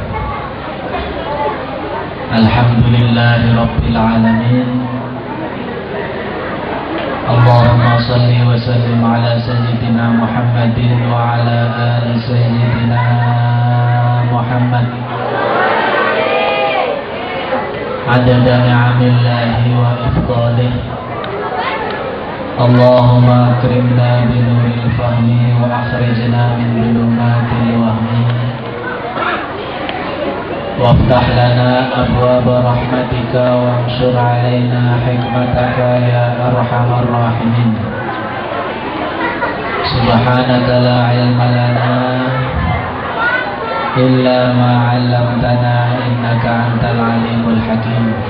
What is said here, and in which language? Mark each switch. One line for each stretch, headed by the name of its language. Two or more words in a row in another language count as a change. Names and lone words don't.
Arabic: الحمد لله رب العالمين. اللهم صل وسلم على سيدنا محمد وعلى آل سيدنا محمد عدد نعم الله وإفضاله. اللهم أكرمنا بنور الفهم وأخرجنا من ظلمات الوهم وافتح لنا أبواب رحمتك وانشر علينا حكمتك يا أرحم الراحمين. سبحانك لا علم لنا إلا ما علمتنا إنك أنت العليم الحكيم.